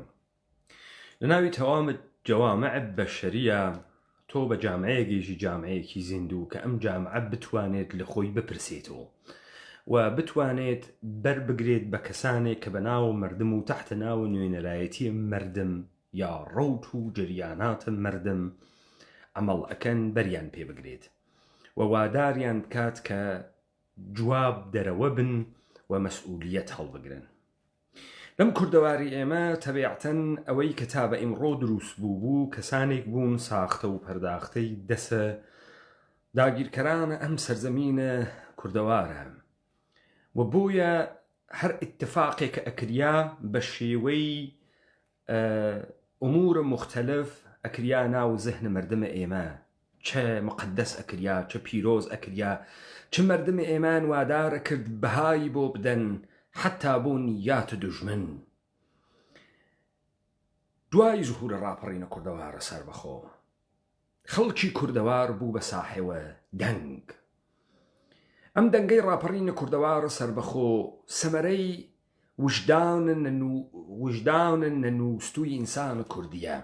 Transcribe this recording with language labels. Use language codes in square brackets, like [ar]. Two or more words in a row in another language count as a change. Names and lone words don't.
[ckb] لە ناوی تەوامت جەوامع بەشەریە تۆ بە جامعەیەکیشی جامعەیەکی زیندوو کە ئەم جامعە بتوانێت لە خۆی بپرسێتەوە و بتوانێت بەربگرێت بە کەسانێک کە بە ناو مردم و تحتە ناو نوێنەرایەتی مردم یا ڕەوت و جریاناتە مردم ئەمەڵ ئەکەن بەریان پێ بگرێت و واداریان بکات کە جواب دەرەوە بن و مەسئولیەت هەڵبگرن. لەم کوردەواری ئێمە تەبیعەتەن ئەوەی کتابە ئیمڕۆ دروست بوو کەسانێک بوون ساختە و پەرداختەی دەسە داگیرکەرانە ئەم سەرزەمینە کوردەوارە و بۆیە هەر ئیتفاقێک ئەکریا بە شێوەی ئومورە مختلف ئەکریا ناو زەهنە مردمە ئێمە، چه مقدس ئەکریا، چه پیرۆز ئەکریا، چه مردم ئێمان وادارە کرد بەهای بۆ بدەن حتا بۆ نیات دوژمن. دوای زوهورە ڕاپەڕینە کوردەوارە سەربەخۆ خەڵکی کوردەوار بوو بە ساحێوە دەنگ. ئەم دەنگەی ڕاپەڕینە کوردەوارە سەربەخۆ سەمەرەی وجدانن نەنووستووی ئینسانە کوردیە.